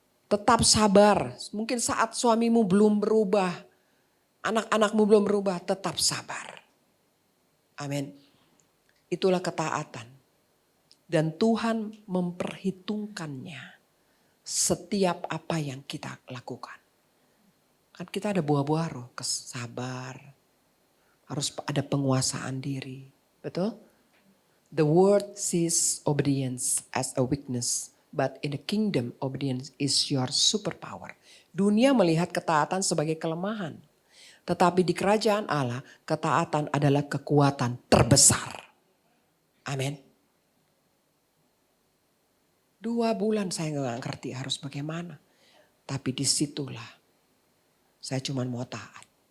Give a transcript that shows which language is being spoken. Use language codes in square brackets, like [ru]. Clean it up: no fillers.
[id] Tetap sabar. Mungkin saat suamimu belum berubah, anak-anakmu belum berubah, tetap sabar. Amin. Itulah ketaatan. Dan Tuhan memperhitungkannya setiap apa yang kita lakukan. Kan kita ada buah-buah roh, sabar. Harus ada penguasaan diri. Betul? [en] The world sees obedience as a weakness, but in the kingdom obedience is your superpower. [id] Dunia melihat ketaatan sebagai kelemahan, tetapi di kerajaan Allah ketaatan adalah kekuatan terbesar. Amin. 2 bulan saya nggak ngerti harus bagaimana, tapi disitulah saya cuma mau taat.